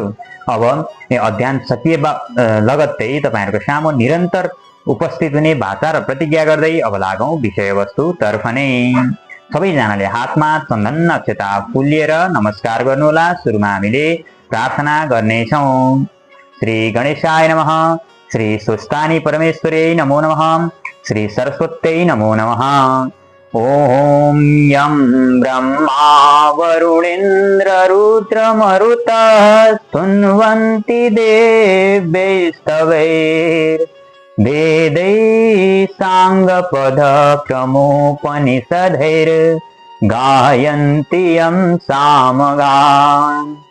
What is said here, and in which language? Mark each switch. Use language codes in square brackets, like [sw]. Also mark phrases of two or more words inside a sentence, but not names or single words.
[ne] अब अध्ययन सकिए लगत्तै तपाईहरुको सामु निरन्तर उपस्थित हुने वाचा र प्रतिज्ञा गर्दै अब लागौं विषयवस्तु तर्फ नै। सबैजनाले हातमा चन्दन अक्षता फूल लिएर नमस्कार गर्नुहोला। सुरुमा हामीले प्रार्थना गर्नेछौं। [sa] श्री गणेशाय नमः, श्री स्वस्थानी परमेश्वरै नमो नमः, श्री सरस्वत्यै नमो नमः। ओम यं ब्रह्मा वरुणेन्द्र रुद्रमरुतः स्तुन्वन्ति देवैस्तवैर् वेदैः साङ्गपदक्रमोपनिषदैर् गायन्ति यं सामगान्।